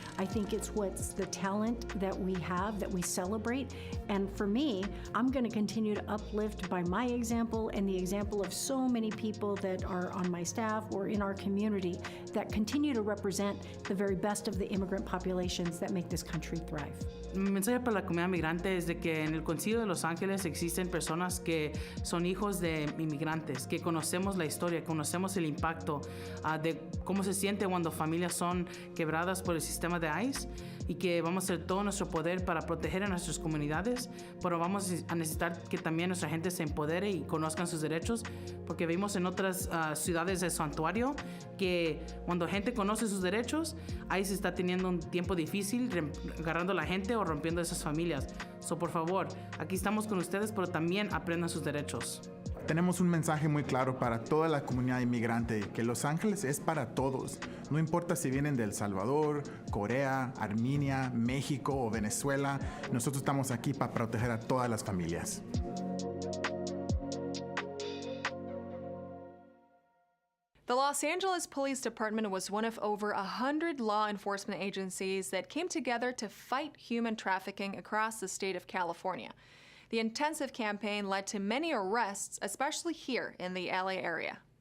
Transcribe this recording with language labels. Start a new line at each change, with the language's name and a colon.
English: I think it's what's the talent that we have, that we celebrate. And for me, I'm going to continue to uplift by my example and the example of so many people that are on my staff or in our community that continue to represent the very best of the immigrant populations that make this country thrive.
Spanish: Mi mensaje para la comunidad migrante es de que en el Concilio de Los Ángeles existen personas que son hijos de inmigrantes, que conocemos la historia, conocemos el impacto de cómo se siente cuando familias son quebradas por el sistema de ICE y que vamos a hacer todo nuestro poder para proteger a nuestras comunidades, pero vamos a necesitar que también nuestra gente se empodere y conozcan sus derechos, porque vimos en otras ciudades de santuario que cuando gente conoce sus derechos, ICE está teniendo un tiempo difícil agarrando a la gente o rompiendo esas familias. So, por favor, aquí estamos con ustedes, pero también aprendan sus derechos. Tenemos un mensaje muy claro para toda la comunidad inmigrante, que Los Ángeles es para todos. No importa si vienen de El Salvador, Corea, Armenia, México o Venezuela, nosotros estamos aquí para proteger a todas las familias.
English: The Los Angeles Police Department was one of over 100 law enforcement agencies that came together to fight human trafficking across the state of California. The intensive campaign led to many arrests, especially here in the LA area.